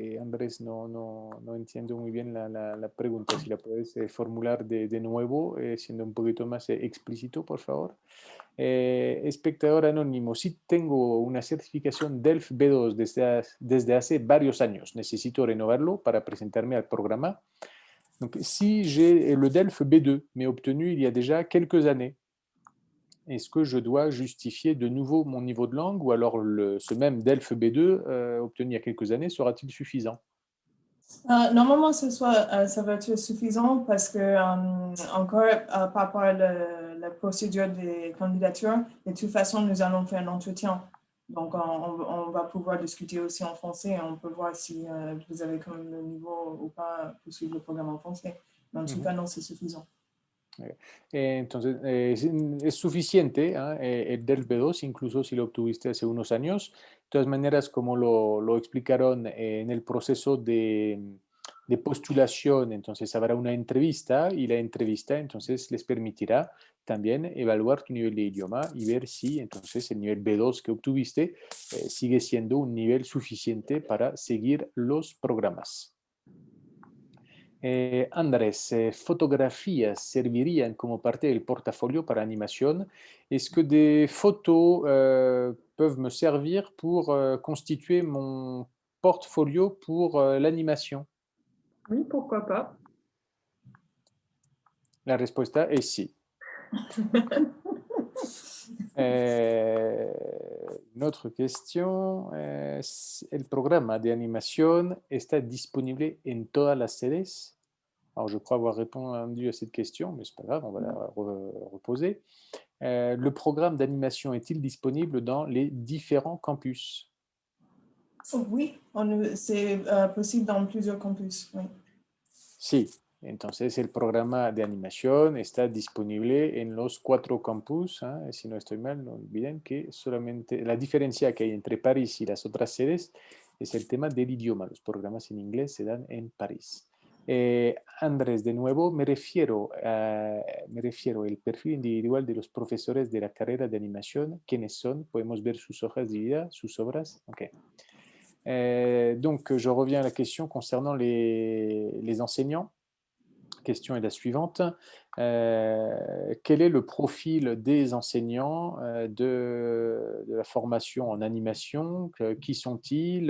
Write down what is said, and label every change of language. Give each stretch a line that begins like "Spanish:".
Spanish: Andrés, no entiendo muy bien la pregunta. Si la puedes formular de nuevo, siendo un poquito más explícito, por favor. Espectador anónimo, si tengo una certificación DELF B2 desde hace varios años, necesito renovarlo para presentarme al programa.
French: Donc, si j'ai le DELF B2, mais obtenu il y a déjà quelques années, est-ce que je dois justifier de nouveau mon niveau de langue ou alors ce même DELF B2 obtenu il y a quelques années sera-t-il suffisant? Normalement, ça va être suffisant parce que, encore par rapport à la procédure des candidatures, de toute façon, nous allons faire un entretien. Donc, on va pouvoir discuter aussi en français et on peut voir si vous avez quand même le niveau ou pas pour suivre le programme en français. Mais en tout cas, non, c'est suffisant. Entonces, es suficiente el DELF B2, incluso si lo obtuviste hace unos años. De todas maneras, como lo explicaron en el proceso de postulación, entonces habrá una entrevista y la entrevista entonces les permitirá también evaluar tu nivel de idioma y ver si entonces el nivel B2 que obtuviste sigue siendo un nivel suficiente para seguir los programas. Andrés, fotografías servirían como parte del portafolio para animación. Est-ce que des photos peuvent me servir pour constituer mon portfolio pour l'animation? Oui, pourquoi pas.
Spanish: La respuesta es sí.
French: Une autre question.
Spanish: ¿El programa de animación está disponible en todas las sedes?
French: Alors, je crois avoir répondu à cette question, mais c'est pas grave, on va la reposer. Le programme d'animation est-il disponible dans les différents campus? Oui, c'est possible dans plusieurs campus. Oui.
Spanish: Sí, entonces el programa de animación está disponible en los 4 campus. Si no estoy mal, no olviden que solamente la diferencia que hay entre París y las otras sedes es el tema del idioma. Los programas en inglés se dan en París. Andrés, de nuevo, me refiero al perfil individual de los profesores de la carrera de animación. ¿Quiénes son? Podemos ver sus hojas de vida, sus obras. Ok.
French: Donc, je reviens à la question concernant les enseignants. La question est la suivante. Quel est le profil des enseignants de la formation en animation? Qui sont-ils?